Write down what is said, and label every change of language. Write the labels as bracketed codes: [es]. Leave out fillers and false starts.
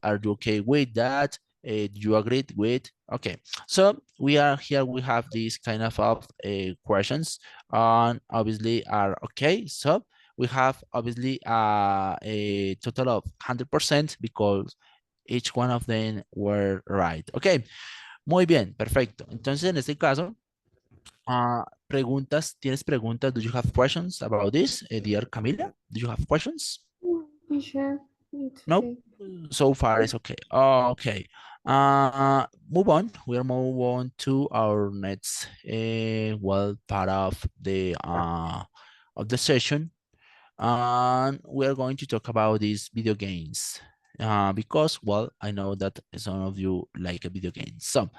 [en] Are you okay with that? Do you agree with? Okay. So we are here. We have these kind of questions, and obviously are okay. So we have obviously a total of 100% because each one of them were right. [es] Okay. Muy bien, perfecto. Entonces, en este caso, preguntas, ¿tienes preguntas? [en] Do you have questions about this, dear Camila? Do you have questions? Sure, it's No, okay. so far it's okay. Okay. Move on. We'll move on to our next well part of the session, and we are going to talk about these video games because well I know that some of you like video games.